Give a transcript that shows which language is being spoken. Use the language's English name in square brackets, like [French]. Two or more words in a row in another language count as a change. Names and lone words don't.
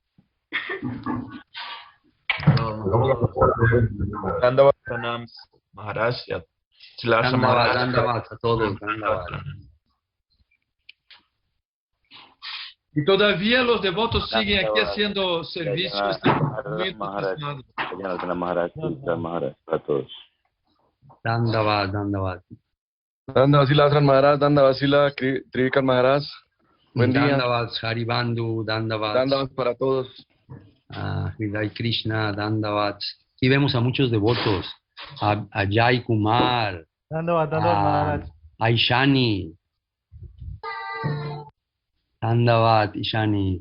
[Spanish] Dandavat Pranam Maharaj. Shilashar Maharaj. Dandavat a todos, Dandavat. Y todavía los devotos siguen aquí haciendo servicio. Están muy entusiasmados. Maharaj para todos. Dandavat. Dandavat Sila Asran Maharaj, Dandavat Sila Trivikram Maharaj. Buen día. Dandavat, Haribandhu, Dandavat. Dandavat para todos. Hridai Krishna, Dandavat. Aquí vemos a muchos devotos. A Jai Kumar. Dandavat Maharaj. A Ishani. Dandavat, Ishani.